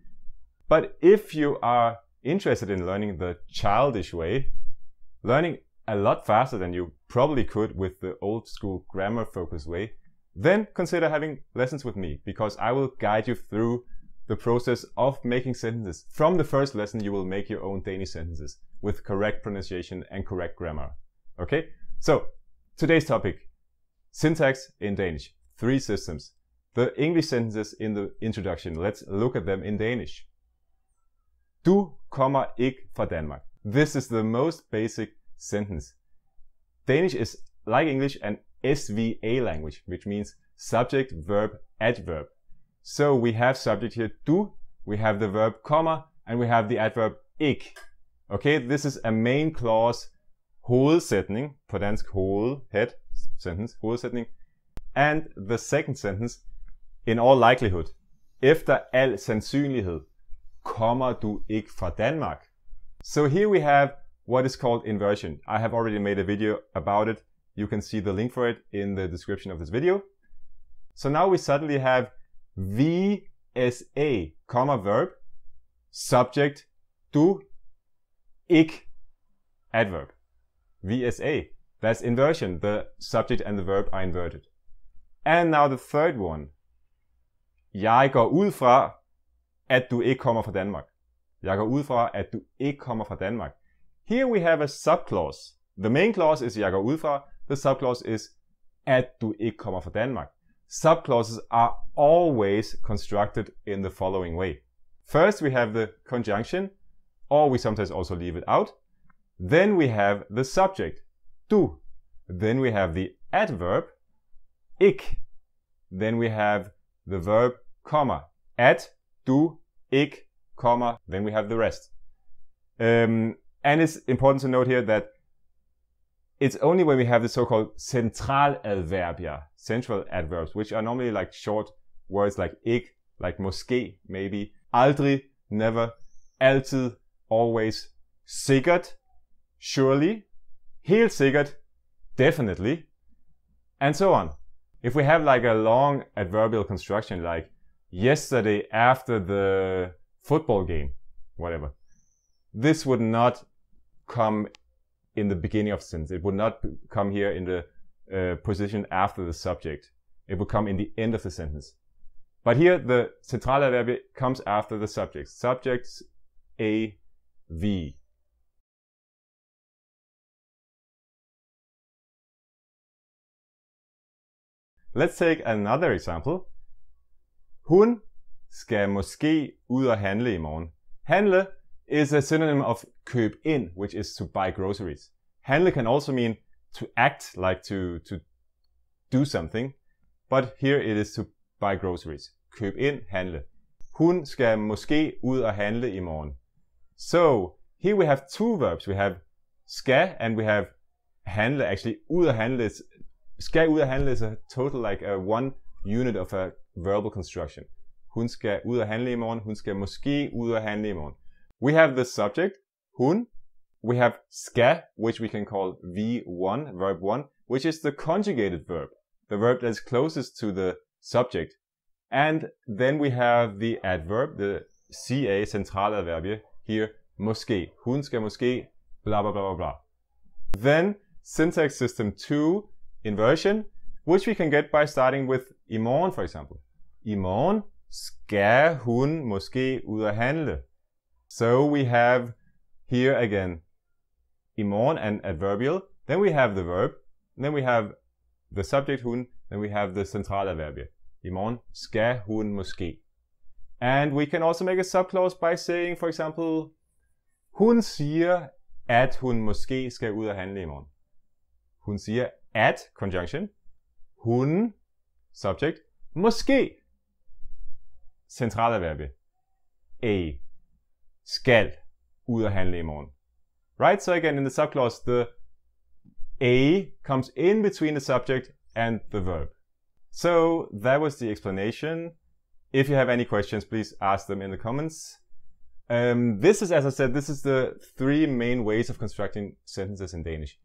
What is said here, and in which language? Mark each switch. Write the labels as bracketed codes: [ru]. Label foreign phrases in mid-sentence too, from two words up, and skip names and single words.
[en] But if you are interested in learning the childish way, learning a lot faster than you probably could with the old-school grammar-focused way, then consider having lessons with me, because I will guide you through the process of making sentences. From the first lesson, you will make your own Danish sentences with correct pronunciation and correct grammar. Okay? So, today's topic, syntax in Danish. Three systems. The English sentences in the introduction. Let's look at them in Danish. [da] Du kommer ikke fra Danmark. [en] This is the most basic sentence. Danish is, like English, an SVA language, which means subject, verb, adverb. So we have subject here, du, we have the verb kommer, and we have the adverb ikke. Okay, this is a main clause, [da] hovedsætning, på dansk hoved, [en] head, sentence, hovedsætning. And the second sentence, in all likelihood, [da] efter al sandsynlighed, kommer du ikke fra Danmark. [en] So here we have what is called inversion. I have already made a video about it. You can see the link for it in the description of this video. So now we suddenly have VSA, comma verb, subject, [da] du, ikke, [en] adverb. VSA, that's inversion. The subject and the verb are inverted. And now the third one. [da] Jeg går ud fra, at du ikke kommer fra Danmark. Jeg går ud fra, at du ikke kommer fra Danmark. [en] Here we have a subclause. The main clause is [da] jeg går ud fra. [en] The subclause is [da] at du ikke kommer fra Danmark. [en] Subclauses are always constructed in the following way. First we have the conjunction, or we sometimes also leave it out. Then we have the subject, du. Then we have the adverb, ikke. Then we have the verb, comma, [da] at, du, ikke, [en] comma, then we have the rest. And it's important to note here that it's only when we have the so-called centraladverbier, central adverbs, which are normally like short words like ikke, like måske, maybe, [da] aldrig, never, altid, always, sikkert, surely, helt sikkert, [en] definitely, and so on. If we have like a long adverbial construction like yesterday after the football game, whatever, this would not come in the beginning of the sentence. It would not come here in the position after the subject. It would come in the end of the sentence. But here the centraladverb comes after the subject. Subjects A, V. Let's take another example. [da] Hun skal måske ud og handle i morgen. [en] Handle is a synonym of [da] køb ind, [en] which is to buy groceries. Handle can also mean to act, like to do something, but here it is to buy groceries. [da] Køb ind, handle. Hun skal måske ud og handle i morgen. [en] So here we have two verbs. We have skal and we have handle. Actually, [da] ud og handle [en] is, [da] skal ud og handle [en] is a total like a one unit of a verbal construction. [da] Hun skal ud og handle i morgen. Hun skal måske ud og handle i morgen. [en] We have the subject, hun. We have skal, which we can call V1, verb 1, which is the conjugated verb, the verb that is closest to the subject. And then we have the adverb, the CA, centraladverbie, here, [da] måske. Hun skal måske, blah, blah, blah, blah, blah. [en] Then, syntax system 2, inversion, which we can get by starting with [da] i morgen, [en] for example. [da] I morgen skal hun måske ud og handle. [en] So we have here again, [da] i morgen [en] and adverbial. Then we have the verb. Then we have the subject hun. Then we have the centraladverbie. [da] I morgen skal hun måske. [en] And we can also make a subclause by saying, for example, [da] hun siger, at hun måske skal ud og handle i morgen. Hun siger at, conjunction. [en] Hun, subject. [da] Måske, centraladverbie. A, skal ud og handle i morgen. [en] Right? So again, in the subclause, the A comes in between the subject and the verb. So that was the explanation. If you have any questions, please ask them in the comments. This is, as I said, this is the three main ways of constructing sentences in Danish.